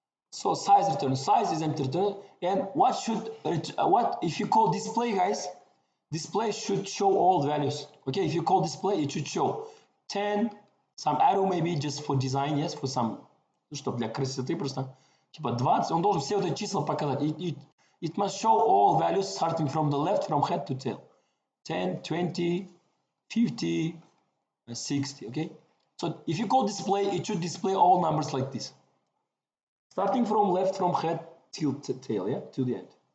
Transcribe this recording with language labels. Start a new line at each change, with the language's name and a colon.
English: So size return, size is empty return. And what if you call display, guys? Display should show all values. Okay, if you call display, it should show 10, some arrow maybe just for design, yes, for some,
Russian: чтобы для красоты просто. Типа 20, он должен все вот эти числа показать.
English: It must show all values starting from the left, from head to tail. 10, 20, 50, 60, okay? So if you call display, it should display all numbers like this. Starting from left, from head till tail, yeah, to the end.